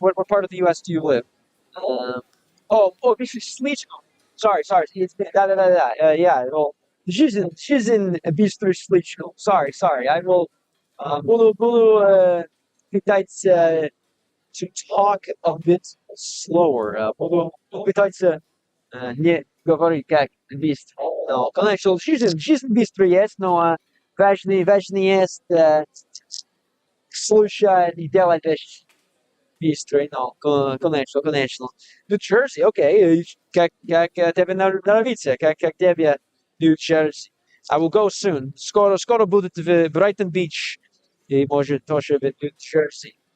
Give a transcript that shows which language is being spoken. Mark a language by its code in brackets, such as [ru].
[en] What part of the US do you live? [ru] Быстрый слишком. [en] Sorry. It's yeah. Well, she's in [ru] быстрый слишком. [en] Sorry. I will [ru] буду питать [en] to talk a bit slower. [ru] Попытаться не говорить как быстро. Но, конечно, жизнь быстро есть, но важнее есть слушать и делать вещи быстро. Но, конечно. New Jersey, окей. Как тебе нравится? Как тебе New Jersey? [en] I will go soon. [ru] Скоро будет в Брайтон-Бич. И может тоже в New Jersey.